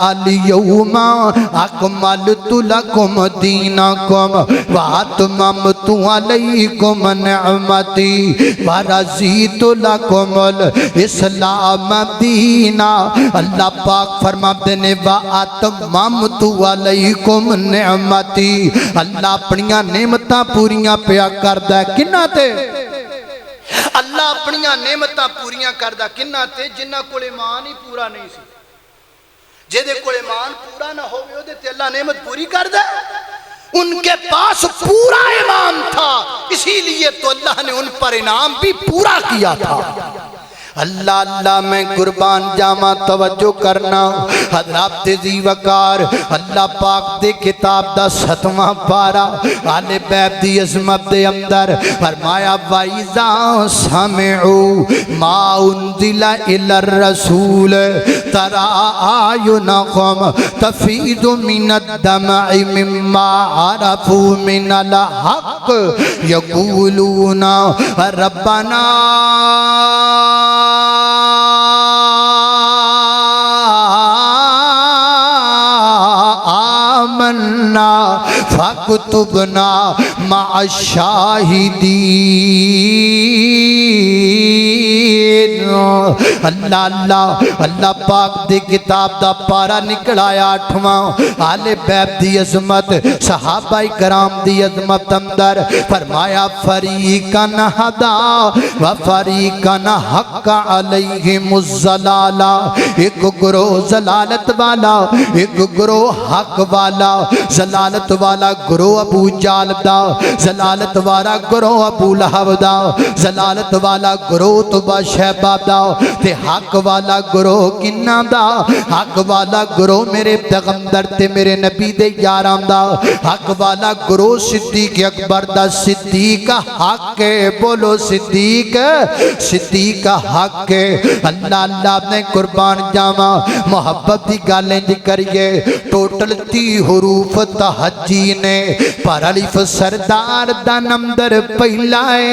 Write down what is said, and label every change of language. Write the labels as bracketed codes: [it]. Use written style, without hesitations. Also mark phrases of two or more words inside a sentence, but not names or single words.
[ar] الیوم اکملت لکم دینکم واتممت علیکم نعمتی ورضیت لکم الاسلام دینا۔ [pa] اللہ پاک فرماتے نے [ar] واتممت علیکم نعمتی، [pa] اللہ اپنیاں نعمتاں پوریاں پیا کردا ہے کنہاں تے؟ اللہ اپنیاں نعمتاں پوریاں کردا کنہاں تے؟ جنہاں کول ایمان ہی پورا نہیں سی، جہدے کول ایمان پورا نہ ہوئے اودے تے اللہ نعمت پوری کردا ہے؟ [ur] ان کے پاس پورا ایمان تھا، اسی لیے تو اللہ نے ان پر انعام بھی پورا کیا تھا۔ [pa] اللہ اللہ میں قربان جاما توجہ کرنا حضرات ذی وقار، اللہ پاک دے کتاب دا 7واں پارا آل بیت دی عظمت دے اندر فرمایا وَإِذَا [ar] سَمِعُوا مَا أُنزِلَ إِلَى الرَّسُولِ تَرَىٰ أَعْيُنَهُمْ تَفِيضُ مِنَ الدَّمْعِ مِمَّا عَرَفُوا مِنَ الْحَقِّ يَقُولُونَ رَبَّنَا آمنا فاکتبنا مع الشاہدین۔ [pa] اللہ اللہ اللہ پاک دی کتاب دا پارا نکلایا 8واں آل بیت دی عظمت صحابہ کرام دی عظمت اندر فرمایا [ar] فریقاً ہدا و فریقاً حق علیہم الضلالہ، [pa] ایک گروہ ضلالت والا ایک گروہ حق والا۔ ضلالت والا گروہ ابو جال دا، ضلالت والا گروہ ابو لہب دا، ضلالت والا گروہ تبا شہبہ دا، تے حق والا گروہ کنہ دا؟ حق والا گروہ میرے پیغمبر تے میرے نبی دے یارام دا، حق والا گروہ صدیق اکبر دا۔ صدیق حق ہے، بولو صدیق صدیق حق ہے۔ اللہ اللہ نے قربان جاما محبت دی گالیں کریے ٹوٹل 30 حروف تہجی نے پر الف سردار دا نمبر پہلا ہے۔